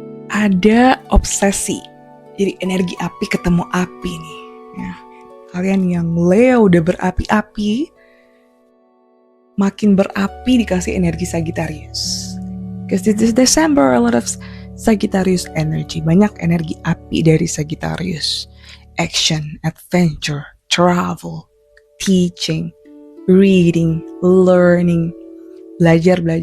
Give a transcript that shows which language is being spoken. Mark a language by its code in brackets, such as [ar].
[id] Ada obsesi, jadi energi api ketemu api nih ya. Kalian yang Leo udah berapi-api, makin berapi dikasih energi Sagittarius. [en] Because this is December, a lot of Sagittarius energy. [id] Banyak energi api dari Sagittarius. [en] Action, adventure, travel, teaching, reading, learning, belajar.